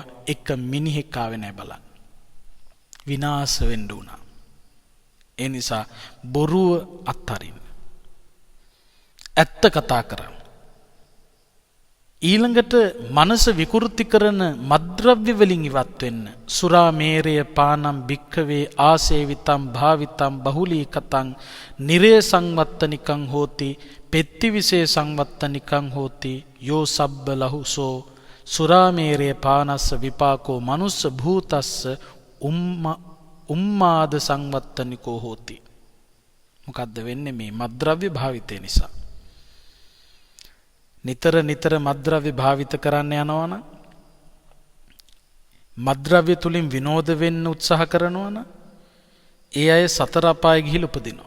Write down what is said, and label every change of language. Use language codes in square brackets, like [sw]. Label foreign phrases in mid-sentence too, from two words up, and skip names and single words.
[si] එක මිනිහෙක් ආවේ නැහැ බලන්න. විනාශ වෙන්න උනා. ඒ නිසා බොරුව අත්හරින්න. ඇත්ත කතා කරන්න. ඊළඟට මනස විකෘති කරන මද්ද්‍රව්‍ය වලින් ඉවත් වෙන්න. [pi] සුරා මේරය පානම් භික්ඛවේ ආසේවිතම් භාවිතම් බහුලීකතං නිරේ සංවත්තනිකං හෝති පෙත්තිවිසේ සංවත්තනිකං හෝති යෝ සබ්බ ලහුසෝ සුරා මේරය පානස්ස විපාකෝ මනුස්ස භූතස්ස උම්මාද සංවත්තනිකෝ හෝති. [si] මොකද්ද වෙන්නේ මේ මද්ද්‍රව්‍ය භාවිතය නිසා? නිතර මද්ද්‍රව්‍ය භාවිත කරන්න යනවනම්, මද්ද්‍රව්‍ය තුලින් විනෝද වෙන්න උත්සාහ කරනවනම් ඒ අය සතර අපායේ ගිහිල්ලා උපදිනවා.